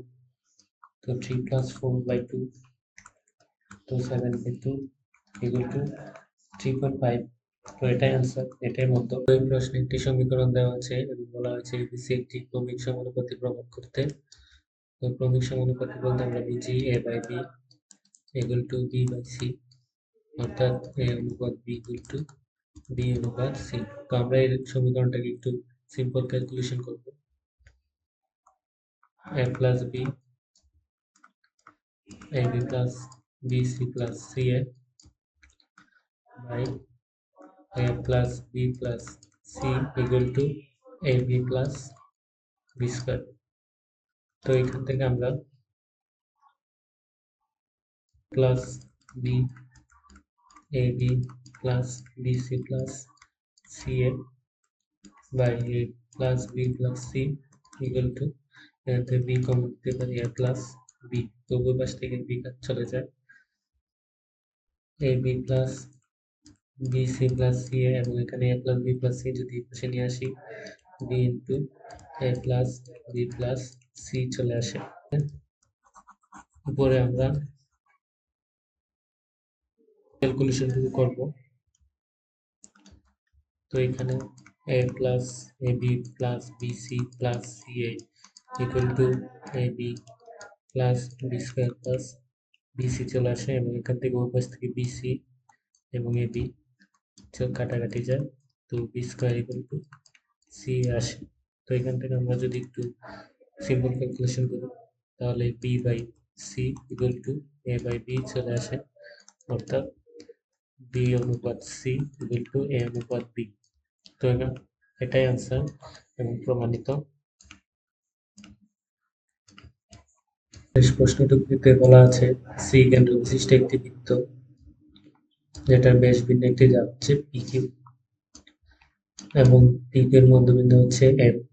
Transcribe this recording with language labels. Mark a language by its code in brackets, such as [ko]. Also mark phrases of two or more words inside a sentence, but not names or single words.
[bn] তো 3 প্লাস 4/2, তো 7/2 [en] equal to [bn] 3.5। তো এটাই आंसर, এটাই মধ্য। এই প্রশ্নে একটি সমীকরণ দেওয়া আছে এবং বলা হয়েছে এবিসি একটি ক্রমিক সমানুপাতি প্রমাণ করতে। তো ক্রমিক সমানুপাতি বলতে আমরা বুঝি [en] a/b equal to b/c, [bn] অর্থাৎ a অনুপাত b [en] equal to [bn] b অনুপাত c। তো আমরা এই সমীকরণটাকে একটু [en] simple calculation [bn] করব। [en] a plus b ab plus bc plus ca by a plus b plus c equal to ab plus b square। [bn] তো এখান থেকে আমরা প্লাস বি [en] ab plus bc plus ca by a plus b plus c equal to [bn] এতে b কমন দিতে পারি [en] a plus b। [bn] তো উভয় পাশ থেকে b কাট চলে যায়। [en] ab plus bc plus ca [bn] এবং এখানে [en] a plus b plus c [bn] যদি পাশে নিয়ে আসি [en] b into a plus b plus c [bn] চলে আসে। উপরে আমরা ক্যালকুলেশন করব। তো এখানে [en] a plus ab plus bc [bn] plus ca equal to ab plus b square plus bc চলে আসে এবং এখান থেকে ওই পাশ থেকে bc এবং ab কাটাকাটি যায়। তো [en] b square equal to c [bn] আসে। তো এখান থেকে আমরা যদি একটু [en] simple calculation [bn] করি তাহলে [en] b by c equal to a by b [bn] চলে আসে, অর্থাৎ b অনুপাত c [en] equal to a [bn] অনুপাত b। তো এটাই आंसर এবং প্রমাণিত। শেষ প্রশ্নটিতে বলা আছে সি কেন্দ্র বিশিষ্ট একটি বৃত্ত যেটার ব্যাস ভিন্ন একটি যা হচ্ছে PQ এবং PQ এর মধ্যবিন্দু হচ্ছে M।